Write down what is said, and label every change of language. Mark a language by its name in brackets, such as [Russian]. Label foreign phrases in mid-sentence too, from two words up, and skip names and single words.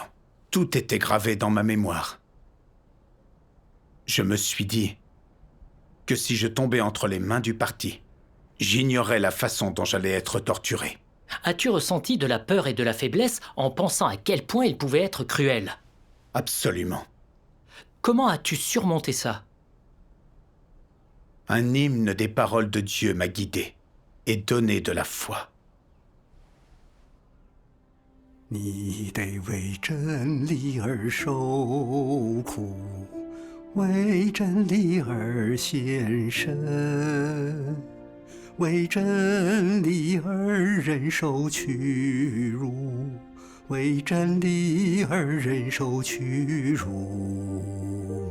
[French] Tout était gravé dans ma mémoire. Je me suis dit que si je tombais entre les mains du parti, j'ignorais la façon dont j'allais être torturé. As-tu ressenti de la peur et de la faiblesse en pensant à quel point il pouvait être cruel? Absolument. Comment as-tu surmonté ça? Un hymne des paroles de Dieu m'a guidé et donné de la foi. [Chinese] 你得为真理而受苦，为真理而献身，为真理而忍受屈辱，为真理而忍受屈辱。